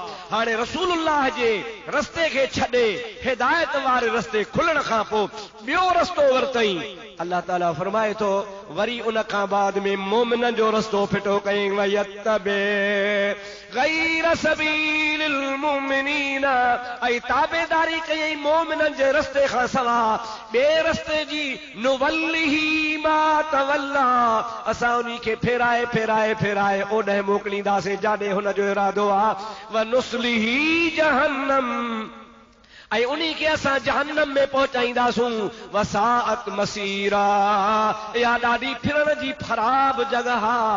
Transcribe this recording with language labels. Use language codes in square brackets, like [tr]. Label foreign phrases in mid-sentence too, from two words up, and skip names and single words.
[sd] हाणे रसूलुल्लाह जे रस्ते खे छॾे हिदायत वारे रस्ते खुलण खां पोइ ॿियो रस्तो वरितई। अल्लाह ताला फरमाए थो वरी उन खां बाद में मोमिननि जो रस्तो फिटो कयईं, [ar] ويتبع غير سبيل المؤمنين, [sd] ऐं ताबेदारी कयईं मोमिननि जे रस्ते खां सवाइ ॿिए रस्ते जी। [ar] نوله ما تولى, [sd] असां उन्ही खे फेराए फेराए फेराए ओॾे मोकिलींदासीं जाॾे हुन जो इरादो आहे। [ar] ونصله جهنم, [sd] ऐं उन्ही खे असां जहन्नम में पहुचाईंदासूं। [ar] وساءت مصيرا, [sd] इहा ॾाढी फिरण जी ख़राब जॻह आहे।